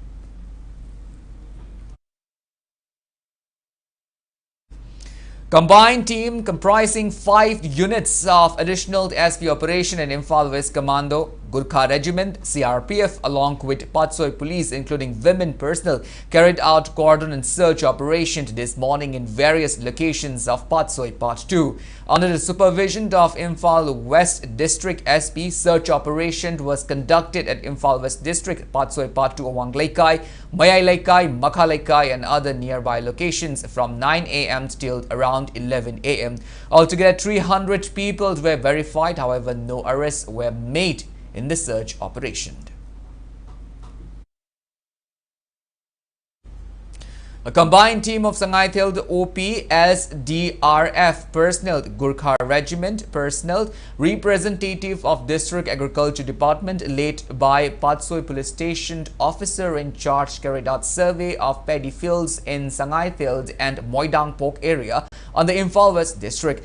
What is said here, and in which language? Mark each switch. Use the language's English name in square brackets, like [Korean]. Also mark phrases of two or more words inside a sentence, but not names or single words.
[English] Combined team comprising 5 units of additional SP operation in Imphal West Commando, Gurkha Regiment, CRPF along with Patsoi Police including women personnel carried out cordon and search operation this morning in various locations of Patsoi Part 2. Under the supervision of Imphal West District SP, search operation was conducted at Imphal West District, Patsoi Part 2, Awang Laikai, Mayai Laikai, Makha Laikai and other nearby locations from 9 a.m. till around 11 a.m. Altogether 300 people were verified, however no arrests were made in the search operation. A combined team of Sangaitheld OP, SDRF personnel, Gurkha Regiment personnel, representative of District Agriculture Department led by Patsoi Police Station officer in charge carried out survey of paddy fields in Sangaitheld and Moidang Pok area on the Imphal West District.